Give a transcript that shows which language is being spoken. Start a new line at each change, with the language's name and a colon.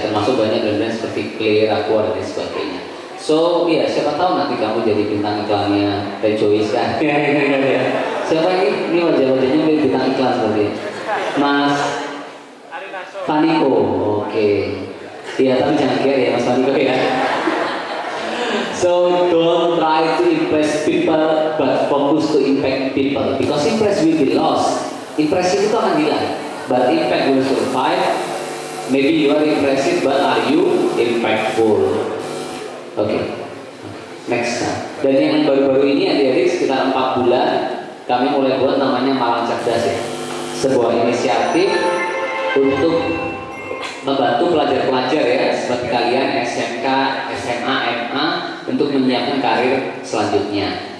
Indonesian: Termasuk banyak brand-brand seperti Clear, Aqua dan lain sebagainya. So, ya siapa tahu nanti kamu jadi bintang iklannya Rejoice kan? Ya. Siapa ini? Ini wajah-wajahnya udah bintang iklan seperti Mas Faniko. Oke. Iya, tapi jangan care ya Mas Faniko ya.
English: So, don't try to impress people, but focus to impact people. Because impress will be lost.
Indonesian: Impress itu akan hilang,
English: but impact will survive. Maybe you are impressive, but are you impactful? Oke. Next.
Indonesian: Dan yang baru-baru ini adik-adik sekitar 4 bulan kami mulai buat namanya Malang Cerdas ya. Sebuah inisiatif untuk membantu pelajar-pelajar ya seperti kalian SMK, SMA, MA untuk menyiapkan karir selanjutnya.